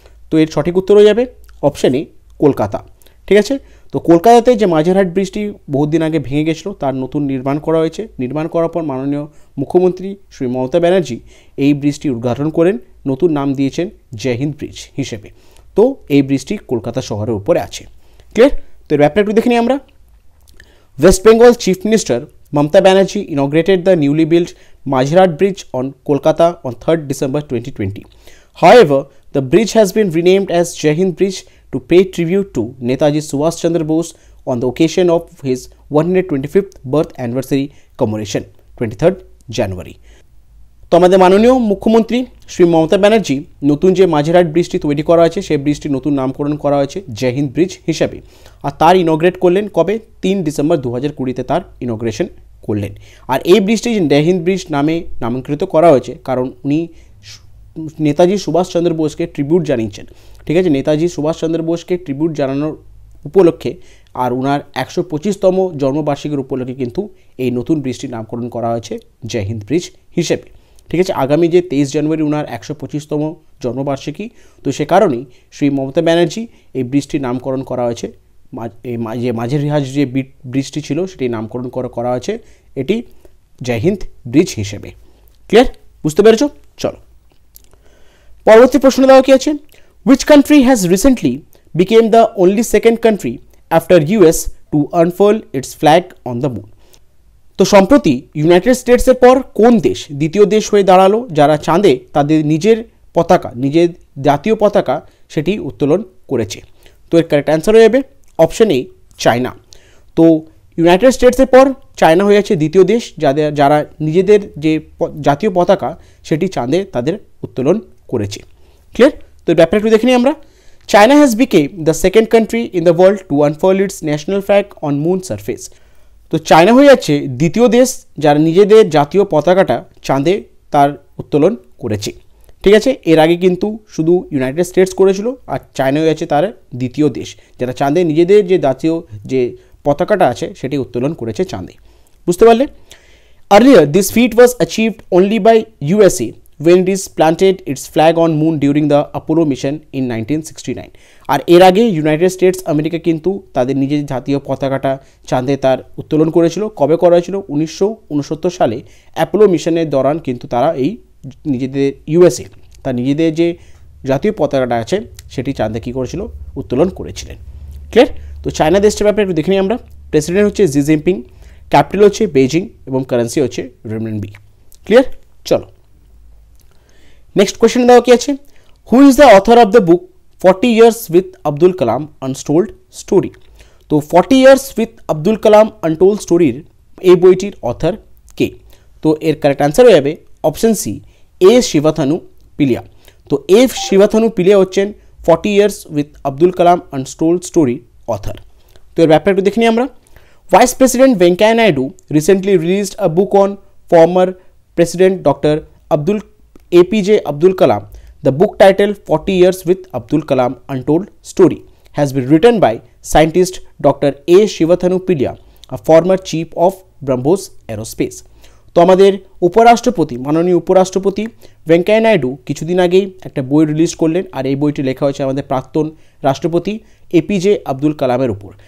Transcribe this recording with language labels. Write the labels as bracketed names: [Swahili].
[Bangla] তো এর সঠিক উত্তর হয়ে যাবে অপশন এ, কলকাতা। ঠিক আছে, তো কলকাতাতে যে মাঝেরহাট ব্রিজটি বহুদিন আগে ভেঙে গেছিলো তার নতুন নির্মাণ করা হয়েছে। নির্মাণ করার পর মাননীয় মুখ্যমন্ত্রী শ্রী মমতা ব্যানার্জি এই ব্রিজটি উদ্ঘাটন করেন, নতুন নাম দিয়েছেন জয় হিন্দ ব্রিজ হিসেবে। তো এই ব্রিজটি কলকাতা শহরের উপরে আছে। ক্লিয়ার? তো এর ব্যাপারে একটু দেখে নিই আমরা। [English] West Bengal Chief Minister Mamata Banerjee inaugurated the newly built Majherat Bridge on Kolkata on 3rd December 2020. However, the bridge has been renamed as Jai Hind Bridge to pay tribute to Netaji Subhash Chandra Bose on the occasion of his 125th birth anniversary commemoration, 23rd January. [Bangla] তো আমাদের মাননীয় মুখ্যমন্ত্রী শ্রী মমতা ব্যানার্জি নতুন যে মাঝেরহাট ব্রিজটি তৈরি করা হয়েছে সেই ব্রিজটি নতুন নামকরণ করা হয়েছে জয় হিন্দ ব্রিজ হিসাবে, আর তার ইনগ্রেট করলেন কবে? 3 ডিসেম্বর 2020-তে তার ইনগ্রেশন করলেন। আর এই ব্রিজটি জয় হিন্দ ব্রিজ নামে নামাঙ্কিত করা হয়েছে কারণ উনি নেতাজি সুভাষচন্দ্র বোসকে ট্রিবিউট জানিয়েছেন। ঠিক আছে, নেতাজি সুভাষচন্দ্র বোসকে ট্রিবিউট জানানোর উপলক্ষে আর ওনার 125তম জন্মবার্ষিকীর উপলক্ষে কিন্তু এই নতুন ব্রিজটির নামকরণ করা হয়েছে জয় হিন্দ ব্রিজ হিসেবে। ঠিক আছে, আগামী যে 23 জানুয়ারি ওনার 125তম জন্মবার্ষিকী, তো সে কারণেই শ্রী মমতা ব্যানার্জি এই ব্রিজটির নামকরণ করা হয়েছে, যে মাঝেরহাট যে ব্রিজটি ছিল সেটি নামকরণ করা হয়েছে এটি জয় হিন্দ ব্রিজ হিসেবে। ক্লিয়ার? বুঝতে পেরেছ? চলো পরবর্তী প্রশ্ন দেওয়া কি আছে। [English] Which country has recently became the only second country after US to unfurl its flag on the moon. [Bangla] তো সম্প্রতি ইউনাইটেড স্টেটসের পর কোন দেশ দ্বিতীয় দেশ হয়ে দাঁড়ালো যারা চাঁদে তাদের নিজের পতাকা, নিজের জাতীয় পতাকা সেটি উত্তোলন করেছে? তো এর কারেক্ট অ্যান্সার হয়ে যাবে অপশন এ, চায়না। তো ইউনাইটেড স্টেটসের পর চায়না হয়ে যাচ্ছে দ্বিতীয় দেশ যারা নিজেদের যে জাতীয় পতাকা সেটি চাঁদে তাদের উত্তোলন করেছে। ক্লিয়ার? তো এই ব্যাপারটা একটু দেখে নিই আমরা। [English] China has become the second country in the world to unfurl its national flag on moon surface. [Bangla] তো চায়না হয়ে যাচ্ছে দ্বিতীয় দেশ যারা নিজেদের জাতীয় পতাকাটা চাঁদে তার উত্তোলন করেছে। ঠিক আছে, এর আগে কিন্তু শুধু ইউনাইটেড স্টেটস করেছিল, আর চায়না হয়ে যাচ্ছে তার দ্বিতীয় দেশ যারা চাঁদে নিজেদের যে জাতীয় যে পতাকাটা আছে সেটি উত্তোলন করেছে চাঁদে। বুঝতে পারলে? [English] Earlier this feat was achieved only by USA when it is planted its flag on moon during the Apollo mission in 1969। [Bangla] আর এর আগে ইউনাইটেড স্টেটস আমেরিকা কিন্তু তাদের নিজের জাতীয় পতাকাটা চাঁদে তার উত্তোলন করেছিল। কবে করা হয়েছিল? 1969 সালে অ্যাপোলো মিশনের দৌরান কিন্তু তারা এই নিজেদের USA তার নিজেদের যে জাতীয় পতাকাটা আছে সেটি চাঁদে কী করেছিল? উত্তোলন করেছিলেন। ক্লিয়ার? তো চায়না দেশটার ব্যাপারে একটু দেখে নিই আমরা। প্রেসিডেন্ট হচ্ছে জি জিনপিং, ক্যাপিটাল হচ্ছে বেজিং এবং কারেন্সি হচ্ছে রেমনবি। ক্লিয়ার? চলো নেক্সট কোয়েশ্চেন দেওয়া কি আছে? [English] Who is the author of the book 40 years with Abdul Kalam untold story? [Bangla] তো 40 years with Abdul Kalam untold স্টোরির এই বইটির অথর কে? তো এর কারেক্ট অ্যান্সার হয়ে যাবে অপশন সি, এ শিবাথানু পিলিয়া। তো এ শিবাথানু পিলিয়া হচ্ছেন 40 years with Abdul Kalam untold story author. তো এর ব্যাপারে একটু দেখে নিই আমরা। [English] Vice president Venkaiah Naidu recently released a book on former president doctor APJ Abdul Kalam. The book titled 40 Years with Abdul Kalam Untold Story has been written by scientist Dr. A. Shivathanu Pilia, a former chief of BrahMos Aerospace. [Bangla] তো আমাদের উপরাষ্ট্রপতি, মাননীয় উপরাষ্ট্রপতি ভেঙ্কাইয়া নাইডু কিছুদিন আগেই একটা বই release করলেন, আর এই বইটি লেখা হয়েছে আমাদের প্রাক্তন রাষ্ট্রপতি APJ আব্দুল কালামের উপর।